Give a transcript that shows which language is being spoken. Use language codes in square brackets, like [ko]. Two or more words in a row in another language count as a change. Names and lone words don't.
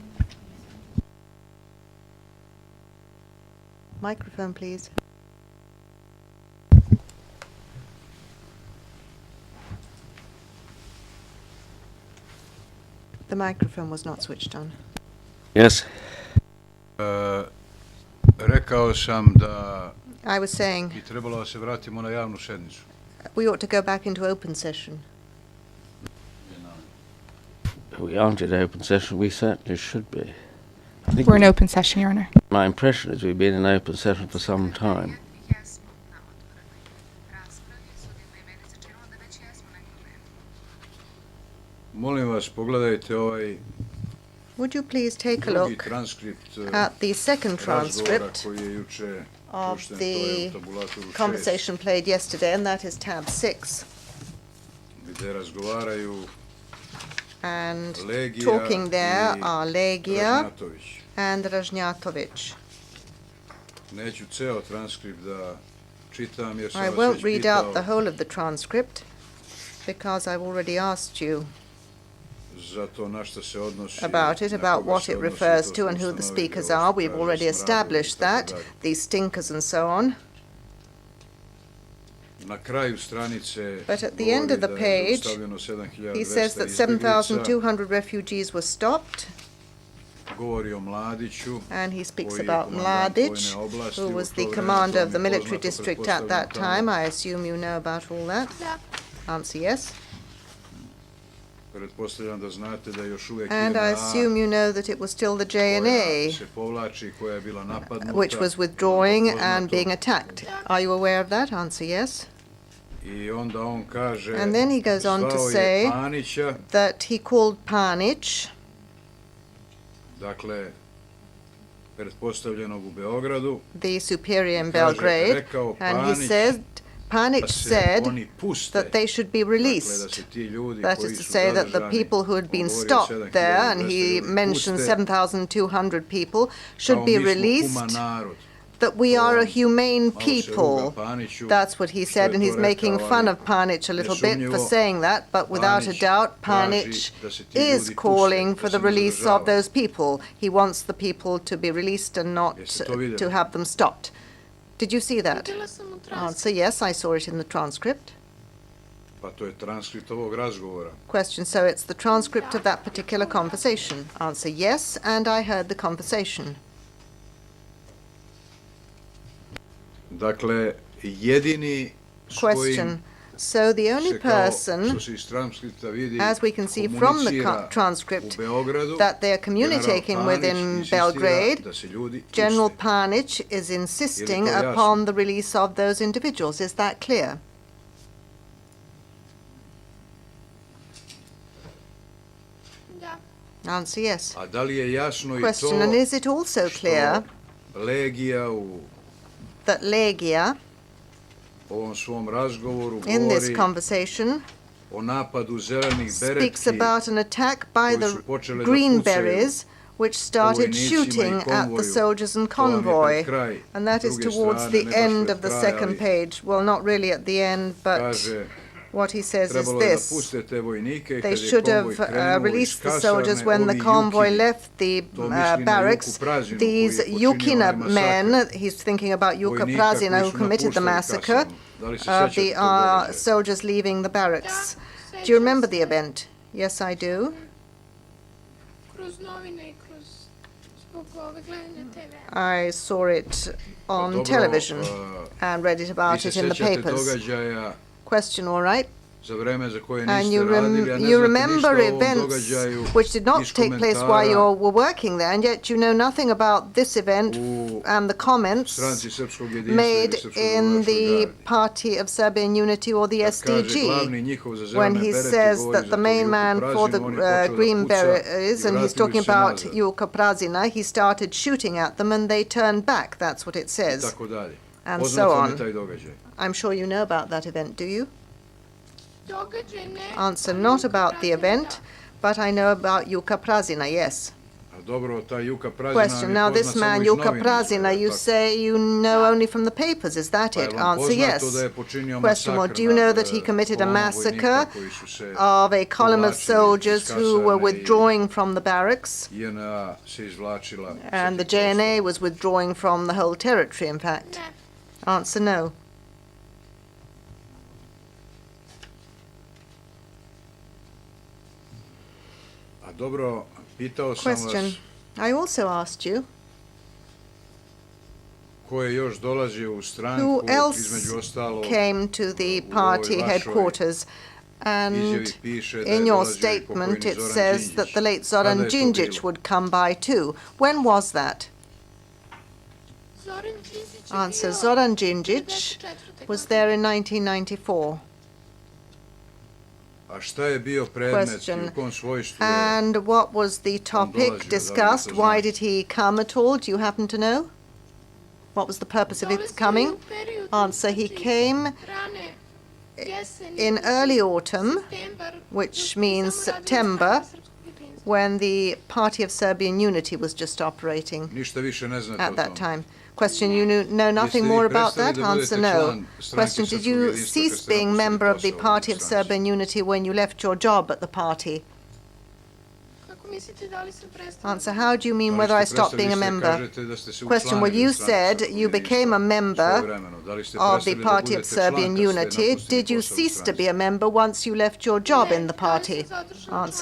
[en] Microphone, please. The microphone was not switched on. Yes. [sr] Rekao sam da [en] I was saying [sr] bi trebalo da se vratimo na javnu sednicu. [en] we ought to go back into open session. We aren't in open session. We certainly should be. I think We're in open session, Your Honor. my impression is we've been in open session for some time. [sr] Molim vas, pogledajte ovaj [en] Would you please take a [sr] drugi [en] look [sr] transkript [en] at the second [sr] razgovora [en] transcript [sr] koji je juče [en] of [sr] pušten, to je [en] the [sr] u tabulatoru 6, [en] conversation played yesterday, and that is tab 6. [sr] gde razgovaraju [en] And Legija talking there [sr] i [en] are Legija Ražnjatović. and Ražnjatović. [sr] Neću ceo transkript da čitam jer sam [en] I [sr] vas [en] won't [sr] već [en] read [sr] pitao [en] out the whole of the transcript because I've already asked you [sr] za to na šta se odnosi, [en] about it, [sr] na [en] about [sr] koga [en] what [sr] se [en] it odnosi, refers to [sr] to smo [en] and who the [sr] ustanovili, [en] speakers [sr] ovo [en] are. [sr] što [en] We've [sr] kaže [en] already [sr] smradovi [en] established [sr] i tako [en] that, [sr] dalje. [en] these stinkers and so on. [sr] Na kraju stranice [en] But at the end [sr] govori [en] of the [sr] da je [en] page, [sr] zaustavljeno 7200 [en] He says that [sr] izbjeglica, [en] 7,200 refugees were stopped, [sr] govori o Mladiću, [en] and he speaks [sr] koji je [en] about [sr] komandant [en] Mladić, [sr] vojne oblasti, [en] who [sr] u [en] was [sr] to [en] the [sr] vreme, [en] commander [sr] to [en] of the [sr] vam je [en] military [sr] poznato, [en] district at that [sr] pretpostavljam [en] time. I assume you know about all that. Answer yes. [sr] Pretpostavljam da znate da još uvijek [en] And I [sr] JNA, [en] assume you know that it was still the [sr] koja [en] JNA [sr] se povlači, koja je bila napadnuta, [en] which was withdrawing [sr] poznato. [en] and being attacked. Are you aware of that? Answer yes. [sr] I onda on kaže, [en] And then he goes on to [sr] zvao je [en] say [sr] Panića, [en] that he called Panić, [sr] dakle, pretpostavljenog u Beogradu, [en] the superior in [sr] kaže, [en] Belgrade, [sr] rekao [en] and he [sr] Panić [en] said, [sr] da [en] Panić [sr] se [en] said [sr] oni puste, [en] that they should be [sr] dakle, da [en] released. [sr] se ti ljudi [en] That [sr] koji [en] is to [sr] su [en] say that the [sr] zadržani, [en] people who had been [sr] on govori o [en] stopped there, and [sr] 7200 [en] he [sr] ljudi, [en] mentioned [sr] puste, [en] 7,200 people, should [sr] kao [en] be [sr] mi smo [en] released, [sr] human narod. [en] that we are a humane [sr] Malo se ruga [en] people. [sr] Paniću, [en] That's what he [sr] što [en] said, [sr] je [en] and [sr] to [en] he's making [sr] rekao, [en] fun [sr] ali [en] of Panić a little bit for [sr] nesumnjivo, [en] saying that, but without a [sr] Panić [en] doubt, [sr] traži [en] Panić [sr] da se ti [en] is [sr] ljudi [en] calling [sr] puste, [en] for [sr] da [en] the [sr] se ne [en] release of [sr] zadržavaju. [en] those people. He wants the people to be released and not [sr] Jeste to vidjeli? [en] to have them stopped. Did you see that? Answer, yes, I saw it in the transcript. [sr] Pa to je transkript ovog razgovora. [en] Question, so it's the transcript of that particular conversation. Answer, yes, and I heard the conversation. [sr] Dakle, jedini s kojim [en] Question, so the only [sr] se kao, [en] person, [sr] što se iz transkripta vidi, [en] as we can see from the [sr] komunicira [en] transcript, [sr] u Beogradu, [en] that they are communicating [sr] General [en] with in [sr] Panić insistira [en] Belgrade, [sr] da se ljudi [en] General [sr] puste. [en] Panić is insisting [sr] Je li to jasno? [en] upon the release of those individuals. Is that clear? Answer, yes. [sr] A da li je jasno i [en] Question, and [sr] to [en] is it also clear [sr] što Legija u [en] that Legia, [sr] ovom svom razgovoru [en] in this [sr] govori [en] conversation, [sr] o napadu zelenih [en] speaks [sr] beretki [en] about an attack by [sr] koji [en] the [sr] su počeli da [en] Green [sr] pucaju [en] Berets, which started [sr] vojnicima i [en] shooting at the [sr] konvoju. [en] soldiers and [sr] To vam je pred [en] convoy. [sr] kraj, [en] And that is [sr] druge [en] towards [sr] strane, [en] the [sr] ne baš [en] end [sr] pred [en] of the [sr] kraj, [en] second [sr] ali [en] page. Well, not really at the end, but [sr] kaže, [en] what he says is [sr] trebalo je da [en] this. [sr] puste te vojnike [en] They [sr] kad je [en] should [sr] konvoj [en] have [sr] krenuo iz [en] released the soldiers [sr] kasarne, [en] when the [sr] ovi [en] convoy [sr] Juki, [en] left the [sr] to misli na [en] barracks. [sr] Juku Prazinu, [en] These [sr] koji je počinio [en] Yukina [sr] onaj [en] men, [sr] masakr [en] he's thinking about Juka [sr] vojnika [en] Prazina, [sr] koji [en] who [sr] su [en] committed the [sr] napuštali [en] massacre [sr] kasarnu. Da li se [en] of [sr] sećate [en] the [sr] tog događaja? [en] soldiers leaving the barracks. Do you remember the event? Yes, I do. [sr] Kroz novine i kroz zbog gledanja TV. [en] I saw it on [sr] Dobro, [en] television and read it [sr] Vi [en] about [sr] se [en] it in the [sr] sjećate [en] papers. [sr] događaja [en] Question, all right? [sr] za vreme za koje [en] And [sr] niste [en] you, [sr] radili, a ne [en] you [sr] znate ništa [en] remember [sr] o ovom [en] events [sr] događaju [en] which did not [sr] iz [en] take place while you were working there, and yet you know nothing about this event [sr] u [en] and the comments [sr] Stranci Srpskog jedinstva [en] made [sr] ili Srpskog [en] in [sr] dobrovoljačkog [en] the [sr] garde. [en] Party of Serbian Unity or the [sr] Kad kaže [en] SDG. [sr] glavni njihov za [en] When [sr] zelene [en] he [sr] berete, [en] says [sr] govori [en] that [sr] za [en] the [sr] to [en] main [sr] Juku [en] man for the [sr] Prazinu, on je počeo da [en] Green [sr] puca [en] Berets, [sr] i [en] and he's [sr] vratili [en] talking [sr] se [en] about [sr] nazad [en] Juka Prazina, he started shooting at them and they turned back. That's what it [sr] i [en] says. [sr] tako dalje. [en] And [sr] Poznat [en] so [sr] vam je [en] on. [sr] taj događaj. [en] I'm sure you know about that event, do you? [sr] Događaj ne. [en] Answer, not about the event, but I know about Juka Prazina, yes. [sr] A dobro, taj Juka Prazina [en] Question, [sr] nam [en] now [sr] je [en] this [sr] poznat samo [en] man [sr] iz [en] Juka novina, Prazina, you [sr] tako. [en] say you know only from the papers, is that [sr] Pa je [en] it? [sr] vam [en] Answer, [sr] poznato [en] yes. [sr] da je počinio [en] Question, well, [sr] masakr [en] do you know [sr] nad, [en] that he committed a [sr] kolonom [en] massacre [sr] vojnika koji su se [en] of a column of [sr] povlačili iz [en] soldiers who were [sr] kasarne i [en] withdrawing from the barracks? [sr] JNA se izvlačila sa [en] And the [sr] tih prostora. [en] JNA was withdrawing from the whole territory, in fact. [sr] Ne. [en] Answer, no. [sr] A dobro, pitao sam vas [en] Question, I also asked you, [sr] ko je još dolazio u stranku, [en] who else [sr] između ostalog [en] came to the [sr] u ovoj [en] party [sr] vašoj [en] headquarters? And [sr] izjavi piše da je [en] in your [sr] dolazio i [en] statement [sr] pokojni it Zoran says that Đinđić. [en] the late [sr] Kada [en] Zoran [sr] je to [en] Đinđić [sr] bilo? [en] would come by too. When was that? [sr] Zoran Đinđić je [en] Answer, [sr] bio [en] Zoran Đinđić [sr] 94. [en] was [sr] godine. [en] there in 1994. [sr] A šta je bio predmet i [en] Question. [sr] u kom svojstvu je? [en] And what was the topic [sr] dolazio, da li [en] discussed? [sr] to [en] Why [sr] znate? [en] did he come at all? Do you happen to know? What was the purpose of his [sr] Dolazio je [en] coming? [sr] u periodu, [en] Answer, he [sr] znači, [en] came [sr] rane jeseni, [en] in early autumn, [sr] septembar, [en] which [sr] dok [en] means [sr] samo radio [en] September, [sr] Stranka Srpskog jedinstva. [en] when the Party of Serbian Unity was just operating [sr] Ništa više ne znate [en] at [sr] o [en] that [sr] tome. [en] time. Question, you know nothing [sr] vi [en] more about [sr] prestali [en] that? [sr] da budete [en] Answer, no. [sr] član Stranke [en] Question, did [sr] Srpskog [en] you [sr] jedinstva kad [en] cease [sr] ste [en] being [sr] napustili [en] member of the [sr] posao u [en] Party of [sr] stranci? [en] Serbian Unity when you left your job at the party? [sr] Kako mislite da li sam prestala? [en] Answer, how do you mean [sr] Da li [en] whether I [sr] ste [en] stopped [sr] prestali, [en] being a [sr] vi ste [en] member? [sr] kažete da ste se [en] Question, well, [sr] učlanili [en] you [sr] u Stranku [en] said [sr] Srpskog [en] you became a [sr] jedinstva [en] member [sr] svojevremeno. Da li ste [en] of the [sr] prestali da [en] Party of [sr] budete [en] Serbian [sr] član kad ste [en] Unity. [sr] napustili [en] Did you [sr] posao u [en] cease to [sr] stranci? [en] be a member once you left your job [sr] Ne, [en] in the [sr] da li [en] party? [sr] sam zadržala [en] Answer,